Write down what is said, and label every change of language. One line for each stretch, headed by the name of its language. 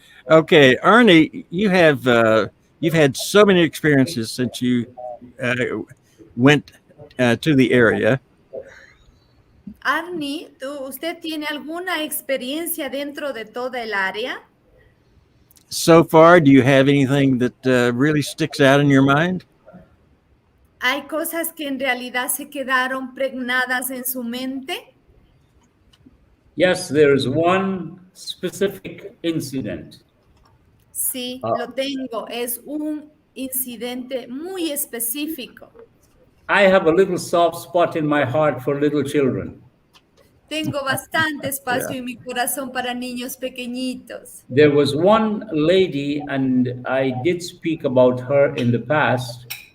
English: Okay, Arnie, you've had so many experiences since you went to the area.
Spanish: Arnie, ¿usted tiene alguna experiencia dentro de toda el área?
English: So far, do you have anything that really sticks out in your mind?
Spanish: ¿Hay cosas que en realidad se quedaron pregnadas en su mente?
English: Yes, there is one specific incident.
Spanish: Sí, lo tengo. Es un incidente muy específico.
English: I have a little soft spot in my heart for little children.
Spanish: Tengo bastante espacio en mi corazón para niños pequeñitos.
English: There was one lady, and I did speak about her in the past.